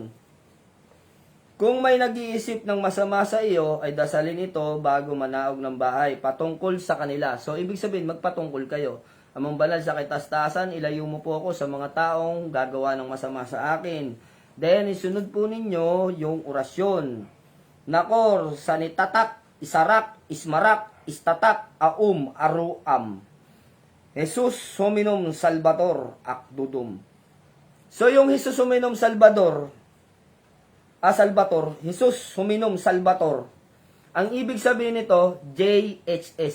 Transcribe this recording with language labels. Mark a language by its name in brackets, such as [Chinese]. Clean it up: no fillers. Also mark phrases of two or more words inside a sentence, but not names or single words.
[Filipino] Kung may nag-iisip ng masama sa iyo, ay dasalin ito bago manaog ng bahay, patungkol sa kanila. So, ibig sabihin, magpatungkol kayo. Amang banal sa kitastasan, ilayo mo po ako sa mga taong gagawa ng masama sa akin. Then, isunod po ninyo yung orasyon. Nakor, sanitatak, isarak, ismarak, istatak, aruam. [Latin] Jesus, hominum salvator, akdudum. So, yung Jesus Huminom Salvador, Salvator, Jesus Huminom Salvator, [Filipino] ang ibig sabihin nito, JHS.